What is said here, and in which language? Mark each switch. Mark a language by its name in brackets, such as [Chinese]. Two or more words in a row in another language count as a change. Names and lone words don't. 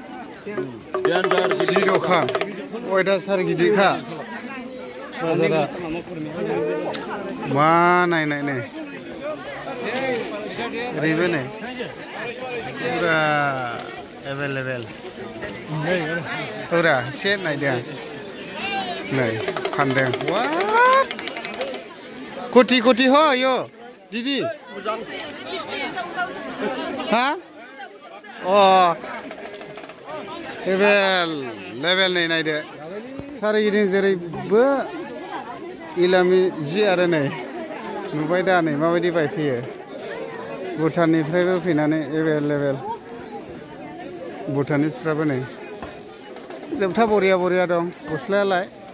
[Bodo] जि दखान अयथासार गिदिरखा बाजारा मा नायनाय नै ओरैबो नै फुरा एभेलेबेल फुरा एसे नायदों नै फानदों [Nepali] कति ह यो दिदी [Bodo] हा एभेलेबेल नै नायदो सारिगिदिं जेरैबो इलामी जि आरो नै नुबाय दा नै माबायदि बायफैयो भुटाननिफ्रायबो फैनानै एभेलेबेल भुटानिसफ्राबो नै जोबथा बरिया दं गस्लायालाय